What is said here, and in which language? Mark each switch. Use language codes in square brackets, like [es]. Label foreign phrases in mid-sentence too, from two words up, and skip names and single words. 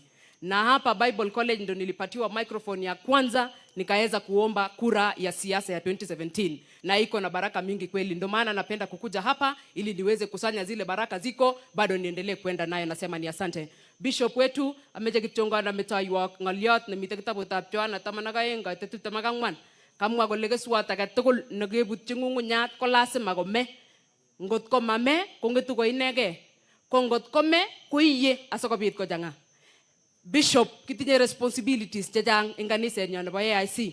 [sw] Na hapa Bible College ndo nilipatiwa microphone ya kwanza, nikaweza kuomba kura ya siasa ya 2017. Na iko na baraka mingi kweli. Ndio maana napenda kukuja hapa ili niweze kusanya zile baraka ziko, bado niendelee kwenda nayo. Nasema ni asante. [kln] Bishop wetu ameje kitonga na metaywa ngaliot na mitakitabutab Joana 12:34 kamwa kole keswat age tugul nekebutyi ng'ung'unyat ko lasima kome. Ngot ko mame kongetu ko inege, ko ngot kome koiye asikobit kochang'a. Bishop, kitinye responsibilities chechang eng kaniset nyo nebo AIC.